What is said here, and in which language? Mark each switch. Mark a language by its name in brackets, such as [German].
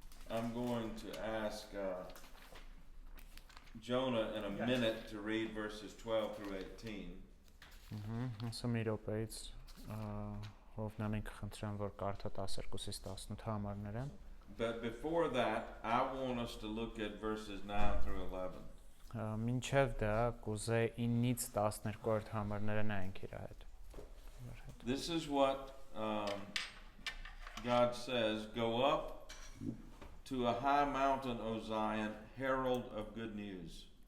[English] I'm going to ask Jonah in a minute to read verses 12 through 18. [Armenian] Ասա մի րոպեից Հովնանին կխնդրեմ, որ կարդա 12-ից 18 համարները։ [English] But before that, I want us to look at verses 9 through 11. [Armenian] Մինչև դա կուզե 9-ից 12-րդ համարները նայենք իր հետ։ [English] This is what God says, "Go up to a high mountain, O Zion, herald of good news."